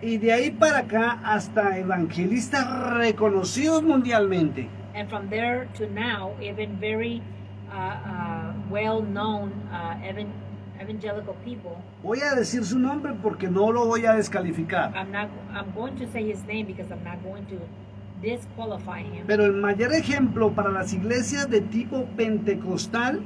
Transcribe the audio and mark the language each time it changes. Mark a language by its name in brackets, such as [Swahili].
[Spanish] Y de ahí para acá hasta evangelistas reconocidos mundialmente. [English] And from there to now, even very well-known evangelical people. [Spanish] Voy a decir su nombre porque no lo voy a descalificar. [English] I'm going to say his name because I'm not going to disqualify him. [Spanish] Pero el mayor ejemplo para las iglesias de tipo pentecostal